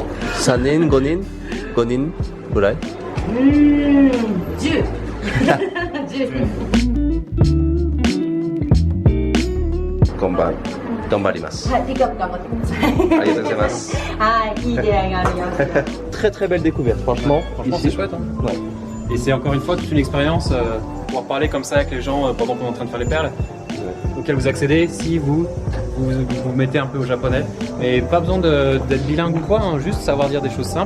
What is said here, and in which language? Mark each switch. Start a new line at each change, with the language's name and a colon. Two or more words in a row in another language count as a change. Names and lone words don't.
Japanese: 3 人5人5人ぐらい？10 10 今晩頑張ります。はい、ピックアップ頑張ってください。ありがとうございます。はい、いい出会いがあります。
French: Très très belle découverte, franchement. Franchement, c'est chouette. Hein. Ouais. Et c'est encore une fois toute une expérience pouvoir parler comme ça avec les gens pendant qu'on est en train de faire les perles, auxquelles vous accédez si vous mettez un peu au japonais. Et pas besoin d'être bilingue ou quoi, hein, juste savoir dire des choses simples.